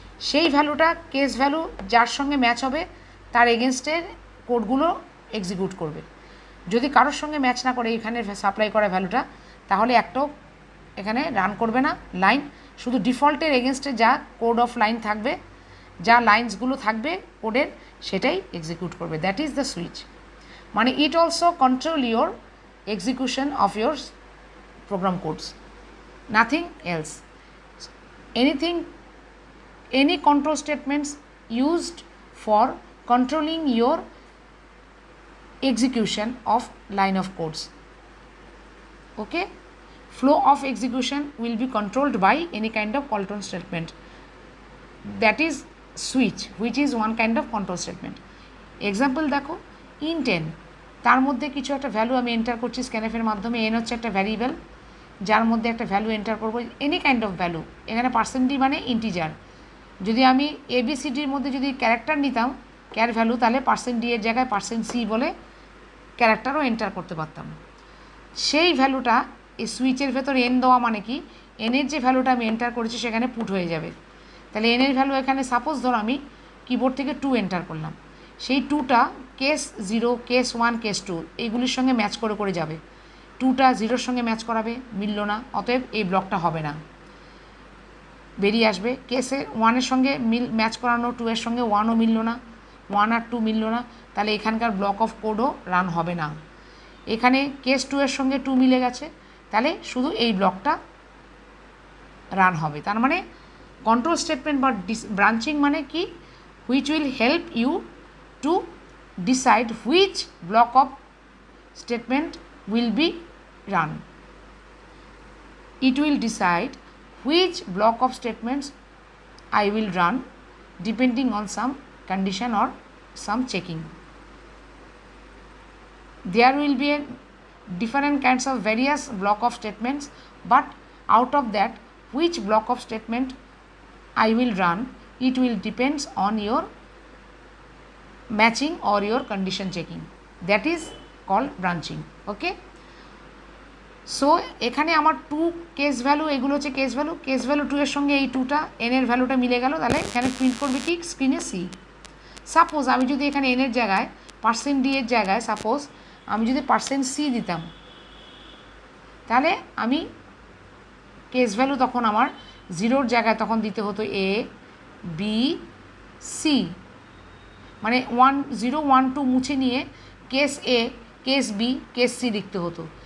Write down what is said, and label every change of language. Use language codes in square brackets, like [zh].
[bn] সেই ভ্যালুটা case value যার সঙ্গে ম্যাচ হবে তার এগেনস্টের কোডগুলো এক্সিকিউট করবে। যদি কারোর সঙ্গে ম্যাচ না করে এখানে সাপ্লাই করা ভ্যালুটা, তাহলে একটাও এখানে রান করবে না লাইন। শুধু ডিফল্টের এগেনস্টে যা কোড অফ লাইন থাকবে, যা লাইন্সগুলো থাকবে কোডের, সেটাই এক্সিকিউট করবে। [en] That is the switch. মানে it also control your execution of your program codes, nothing else. Any control statements used for controlling your execution of line of codes. Okay, flow of execution will be controlled by any kind of control statement, that is switch, which is one kind of control statement. [bn] Example দেখো, int n, তার মধ্যে কিছু একটা value আমি enter করছি স্ক্যানএফের মাধ্যমে। N হচ্ছে একটা ভ্যারিয়েবল যার মধ্যে একটা ভ্যালু এন্টার করবো, [en] Any kind of value. [bn] এখানে %d মানে ইন্টিজার। যদি আমি ABCDর মধ্যে যদি ক্যারেক্টার নিতাম, ক্যার ভ্যালু, তাহলে %d এর জায়গায় %c বলে ক্যারেক্টারও এন্টার করতে পারতাম। সেই ভ্যালুটা এই সুইচের ভেতর এন দেওয়া মানে কি, এনের যে ভ্যালুটা আমি এন্টার করেছি সেখানে পুট হয়ে যাবে। তাহলে এনের ভ্যালু এখানে সাপোজ ধরো আমি কিবোর্ড থেকে 2 এন্টার করলাম, সেই 2টা কেস 0, কেস 1, কেস 2 এইগুলির সঙ্গে ম্যাচ করে করে যাবে। 2টা 0-র সঙ্গে ম্যাচ করাবে, মিলল না, অতএব এই ব্লকটা হবে না, বেরিয়ে আসবে। কেসে 1-এর সঙ্গে ম্যাচ করানো, 2-এর সঙ্গে 1ও মিলল না, 1 আর 2 মিলল না, তাহলে এখানকার ব্লক অফ কোডও রান হবে না। এখানে কেস 2-এর সঙ্গে 2 মিলে গেছে, তাহলে শুধু এই ব্লকটা রান হবে। তার মানে কন্ট্রোল স্টেটমেন্ট বা ব্রাঞ্চিং মানে কি? [en] Which will help you to decide which block of statement will be run. It will decide which block of statements I will run depending on some condition or some checking. There will be different kinds of various block of statements, but out of that which block of statement I will run, it will depends on your matching or your condition checking. That is called branching. [bn] Okay, so এখানে আমার 2 case value, এগুলো হচ্ছে case value. Case value 2 এর সঙ্গে এই 2টা এনের ভ্যালুটা মিলে গেল, তাহলে এখানে প্রিন্ট করবে কি? স্ক্রিনে সি। সাপোজ আমি যদি এখানে এনের জায়গায় %d এর জায়গায় সাপোজ আমি যদি %c দিতাম, তাহলে আমি কেস ভ্যালু তখন আমার 0-র জায়গায় তখন দিতে হতো A B C, মানে 1 0 1 2 মুছে নিয়ে case A, case B, case C লিখতে হতো।